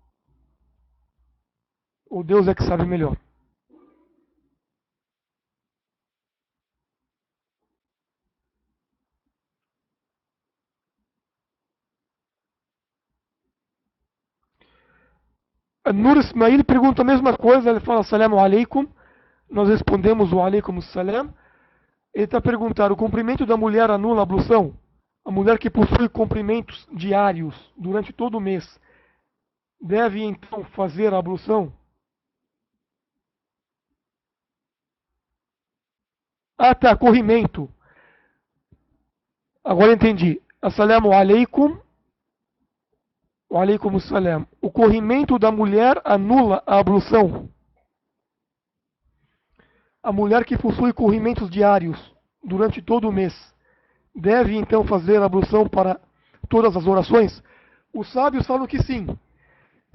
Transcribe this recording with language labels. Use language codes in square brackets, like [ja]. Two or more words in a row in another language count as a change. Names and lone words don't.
[pt] O Deus é que sabe melhor. Nur Ismail pergunta a mesma coisa, ele fala [ar] السلام عليكم, [pt] nós respondemos o [ar] عليكم السلام. [pt] Ele está perguntando, o cumprimento da mulher anula a ablução? A mulher que possui cumprimentos diários durante todo o mês, deve então fazer a ablução? Ah tá, corrimento. Agora entendi. [ar] السلام عليكم. وعليكم السلام. [pt] O corrimento da mulher anula a ablução? A mulher que possui corrimentos diários durante todo o mês, deve então fazer a ablução para todas as orações? Os sábios falam que sim.